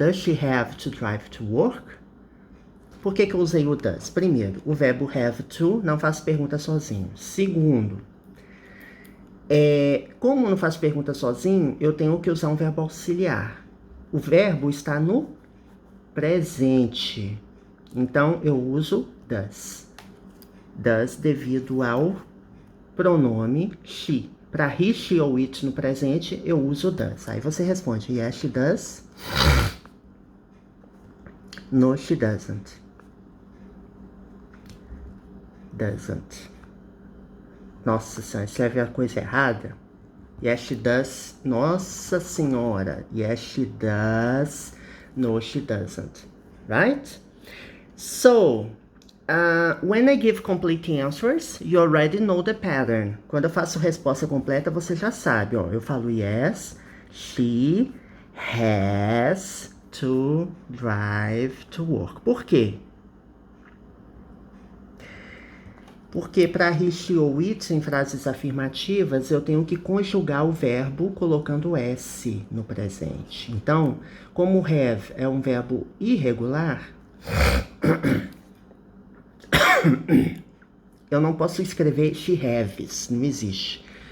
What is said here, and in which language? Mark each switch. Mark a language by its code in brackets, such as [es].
[en] Does she have to drive to work? [pt] Por que eu usei o does? Primeiro, o verbo have to não faz pergunta sozinho. Segundo, como não faz pergunta sozinho, eu tenho que usar um verbo auxiliar. O verbo está no presente. Então, eu uso does. Does devido ao pronome she. Para he, she ou it no presente, eu uso does. Aí você responde, [en] yes, she does. No, she doesn't. Doesn't. [pt] Nossa senhora, escreve a coisa errada. [en] Yes, she does. [pt] Nossa senhora. [en] Yes, she does. No, she doesn't. Right? So, when I give complete answers, you already know the pattern. [pt] Quando eu faço resposta completa, você já sabe. Ó, eu falo [en] yes, she has to drive to work. [pt] Por quê? Porque para he, she ou it em frases afirmativas, eu tenho que conjugar o verbo colocando S no presente. Então, como have é um verbo irregular, eu não posso escrever she haves, não existe.